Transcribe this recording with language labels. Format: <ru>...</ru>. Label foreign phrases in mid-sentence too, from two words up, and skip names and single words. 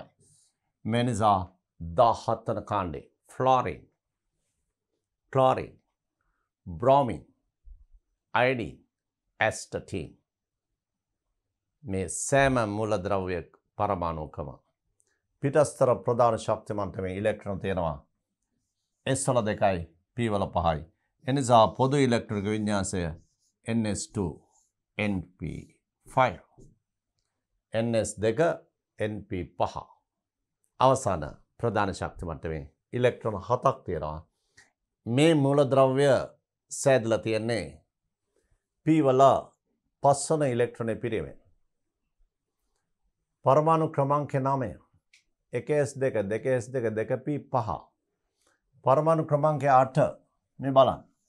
<si>මේ නිසා 17 වන කාණ්ඩේ ෆ්ලෝරින්, ක්ලෝරින්, බ්‍රෝමින්, අයඩින්, ඇස්ටටින් මේ සෑම මූලද්‍රව්‍ය පරමාණුකම පිටස්තර ප්‍රධාන ශක්ති මට්ටමේ ඉලෙක්ට්‍රෝන තියෙනවා s වල 2යි p වල 5යි. එනිසා පොදු ඉලෙක්ට්‍රොනික විඤ්ඤාසය ns2 np5 ns2 np5 අවසාන ප්‍රධාන ශක්ති මට්ටමේ ඉලෙක්ට්‍රෝන 7ක් තියෙනවා. මේ මූලද්‍රව්‍ය සෑදලා තියෙන්නේ p වල 5 වන ඉලෙක්ට්‍රෝන පිරීමෙන්. පරමාණු ක්‍රමාංකය 9 1s2 2s2 2p5 පරමාණු ක්‍රමාංකය 8 මේ බලන්න.</si>